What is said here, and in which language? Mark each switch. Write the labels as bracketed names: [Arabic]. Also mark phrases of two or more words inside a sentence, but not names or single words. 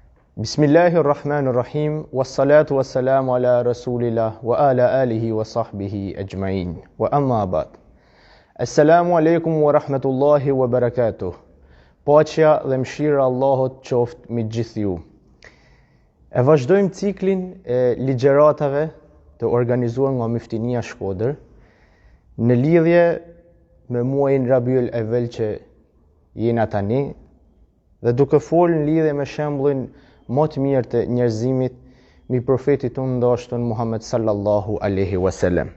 [Arabic] بسم الله الرحمن الرحيم، والصلاة والسلام على رسول الله وعلى آله وصحبه أجمعين. وأما بعد. السلام عليكم ورحمة الله وبركاته. [Albanian] Paqja dhe mëshira Allahut qoftë me gjithë ju. E vazhdojmë ciklin e ligjeratave të organizuar nga Miftinia Shkodër në lidhje me muajin Rabiul Awwal që jena tani dhe duke folur në lidhje me shembullin më të mirë të njerëzimit mbi profetit tonë ndarshëm Muhammed [Arabic] صلى الله عليه وسلم.